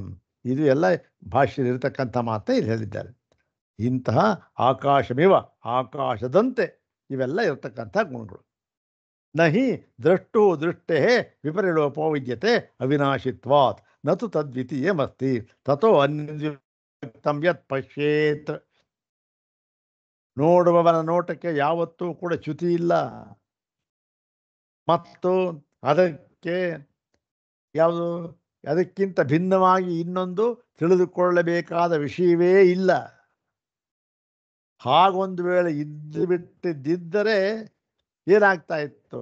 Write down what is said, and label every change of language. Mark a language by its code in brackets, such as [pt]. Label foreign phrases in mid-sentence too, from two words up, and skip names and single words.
[kn] ಇದು ಎಲ್ಲ ಭಾಷೆಯಲ್ಲಿರ್ತಕ್ಕಂಥ ಮಾತೇ ಇಲ್ಲಿ ಹೇಳಿದ್ದಾರೆ. ಇಂತಹ ಆಕಾಶಮಿವ, ಆಕಾಶದಂತೆ ಇವೆಲ್ಲ ಇರತಕ್ಕಂಥ ಗುಣಗಳು. [sa] ನಹಿ ದ್ರಷ್ಟು ದೃಷ್ಟೇ ವಿಪರಿಲೋಪೋ ವಿದ್ಯತೆ ಅವಿನಾಶಿತ್ವಾತ್ ನತು ತದ್ವಿತೀಯಮಸ್ತಿ ತಥೋ ಅನ್ಯವ್ಯಕ್ತಂ ಯತ್ ಪಶ್ಯೇತ್. [kn] ನೋಡುವವನ ನೋಟಕ್ಕೆ ಯಾವತ್ತೂ ಕೂಡ ಚ್ಯುತಿ ಇಲ್ಲ, ಮತ್ತು ಅದಕ್ಕಿಂತ ಭಿನ್ನವಾಗಿ ಇನ್ನೊಂದು ತಿಳಿದುಕೊಳ್ಳಬೇಕಾದ ವಿಷಯವೇ ಇಲ್ಲ. ಹಾಗೊಂದು ವೇಳೆ ಬಿಟ್ಟಿದ್ದರೆ ಏನಾಗ್ತಾ ಇತ್ತು?